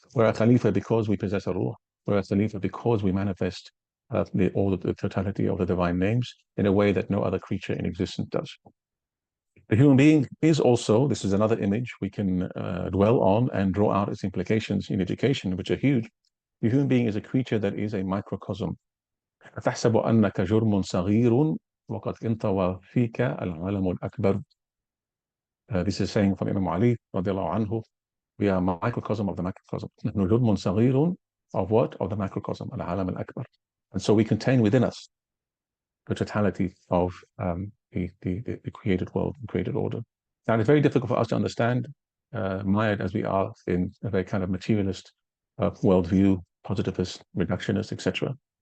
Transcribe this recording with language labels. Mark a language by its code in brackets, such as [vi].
[en] We're a Khalifa because we possess a ruh. We're a Khalifa because we manifest all the totality of the divine names in a way that no other creature in existence does. The human being is also, this is another image we can dwell on and draw out its implications in education, which are huge. The human being is a creature that is a microcosm. [ar] أتحسب أنك جرم صغير وقد انطوى فيك العالم الأكبر. [en] This is saying from Imam Ali radiallahu anhu. We are a microcosm of the macrocosm. [ar] نحن جرم صغير [en] of what? Of the macrocosm, [ar] العالم الأكبر. [en] And so we contain within us the totality of the created world, the created order. Now, it's very difficult for us to understand, mired as we are in a very kind of materialist worldview, positivist, reductionist, etc.